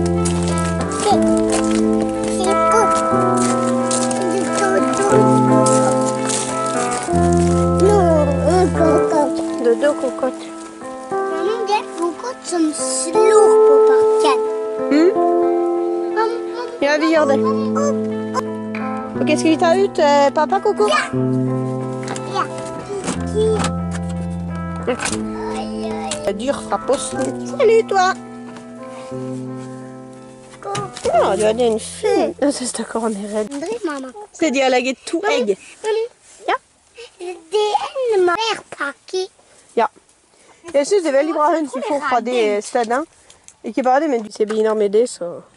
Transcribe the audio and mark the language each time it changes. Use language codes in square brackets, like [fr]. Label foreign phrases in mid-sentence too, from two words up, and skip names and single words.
[fr] Dodo cocotte. Maman, [no] det er cocotte som slår på parken. Ja, vi gjør det. Ok, skal vi ta ut pappa Coco? Ja. Dyr fra posten. [fr] Salut, toi. [no] Ja, du hadde en fin. Jeg synes stakkar han er redd. Mamma. Se, de har laget 2 egg. Ja. Det er en mer pakke. Ja. Jeg synes det er veldig bra høns vi får fra det stedet. Ikke bare det, men du ser biner med det, så...